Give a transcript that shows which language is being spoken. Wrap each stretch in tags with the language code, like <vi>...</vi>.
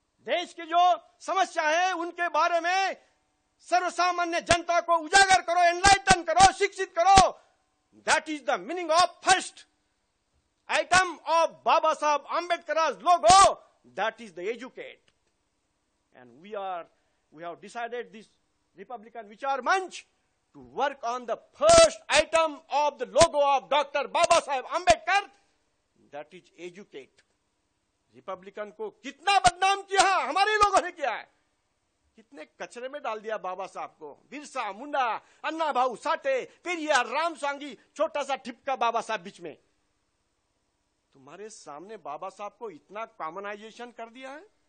<hi>देश की जो समस्या है उनके बारे में सर्वसामान्य जनता को उजागर करो, एनलाइटन करो, शिक्षित करो।</hi> <en>That is the meaning of first item of Baba Saheb Ambedkar logo, that is the educate. And we have decided this Republican Vichar Manch to work on the first item of the logo of Dr. Baba Saheb Ambedkar, that is educate.</en> <hi>Republican को कितना बदनाम किया हमारे लोगों ने किया है, कितने कचरे में डाल दिया बाबा साहब को। बिरसा मुंडा, अन्ना भाऊ साठे, पेरियार, राम सांगी, छोटा सा ठिपका बाबा साहब बीच में। तुम्हारे सामने बाबा साहब को इतना कॉमनाइजेशन कर दिया है।</hi>